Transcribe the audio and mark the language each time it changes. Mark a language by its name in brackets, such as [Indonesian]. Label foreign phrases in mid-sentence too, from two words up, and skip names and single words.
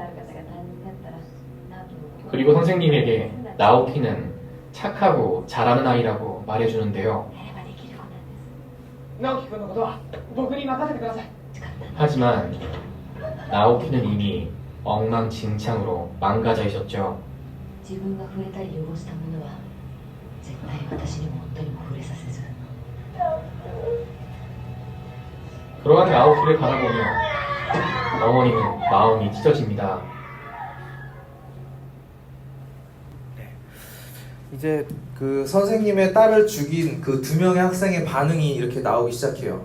[Korean] 그리고 선생님에게 나오키는 착하고 잘하는 아이라고 말해주는데요. 하지만 나오키는 이미 엉망진창으로 망가져 있었죠. [Japanese] 自分が触れたり汚したものは絶対私にも夫にも触れさせず [Korean] 그러한 나오키를 바라보며 어머니는 마음이 찢어집니다. 이제 그 선생님의 딸을 죽인 그 두 명의 학생의 반응이 이렇게 나오기 시작해요.